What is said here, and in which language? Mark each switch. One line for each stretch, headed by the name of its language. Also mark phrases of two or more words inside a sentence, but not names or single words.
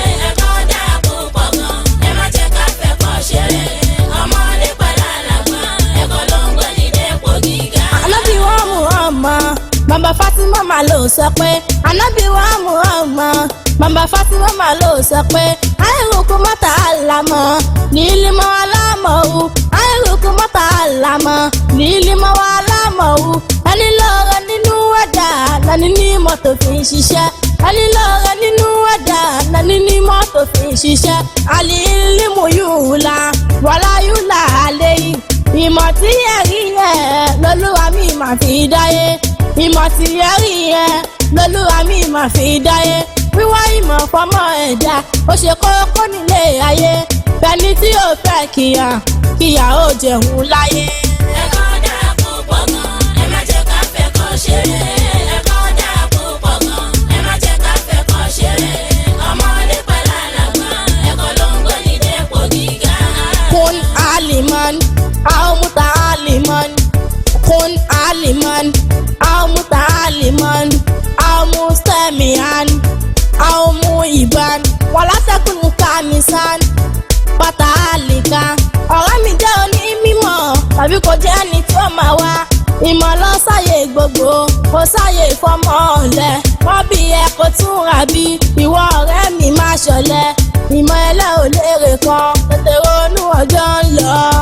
Yoruba: Ẹ̀kọ́ dára púpọ̀ gan, ẹ má jẹ́ ká fẹ́ kọ́ ṣeré. Ọmọdé pẹ̀lú àlàgbà, ẹ̀kọ́ ló ń gbé ní dépò gíga. Ànábì wa Muhammad, bàbá Fatima mà ló sọ pé, Ànábì wa Muhammad, bàbá Fatima mà ló sọ pé,
Arabic: "خيركم من تعلم العلم وعلمه، خيركم من تعلم العلم وعلمه."
Yoruba: Ẹni lóore nínú ẹ̀dá, lẹni ní ìmọ̀ tó fi ń ṣiṣẹ́. Ẹni lóore nínú ẹ̀dá, lẹni ní ìmọ̀ tó fi ń ṣiṣẹ́.
Arabic: العلم يعلو ولا يعلى عليه.
Yoruba: Ìmọ̀ tí ẹ rí yẹn, lọ́lúwa mi máa fi dáyé. Ìmọ̀ tí ẹ rí yẹn, lọ́lúwa mi máa fi dáyé. Wíwá ìmọ̀ fọmọ ẹ̀dá, ó ṣe kókó nílé ayé. Bẹ́ni tí ò fẹ́ kíyà, kíyà ó jẹun láyé. Ẹ̀kọ́ dára púpọ̀ gan, ẹ má jẹ́ ká fẹ́ kọ́ ṣeré. Ẹ̀kọ́ dára púpọ̀ gan, ẹ má jẹ́ ká fẹ́ kọ́ ṣeré. Ọmọdé pẹ̀lú àlàgbà, ẹ̀kọ́ ló ń gbé ní dépò gíga.
Arabic: كن عالما، أو متعلما. كن عالما، أو متعلما. أو مستمعا، أو محبا. ولا تكن خامسا. فتهلك.
Yoruba: Ọ̀rẹ́ mi jẹ́ onímọ̀, tàbí kò jẹ́ ẹni tí ó máa wá. Ìmọ̀ lọ sáyé gbogbo, kò sáyé fọmọ ọ̀lẹ. Wọ́n bí ẹ kó tún rà bí, ìwọ ọ̀rẹ́ mi má ṣọ̀lẹ. Ìmọ̀ ẹlẹ́ ò lérè kan, tètè ronú ọjọ́ ń lọ.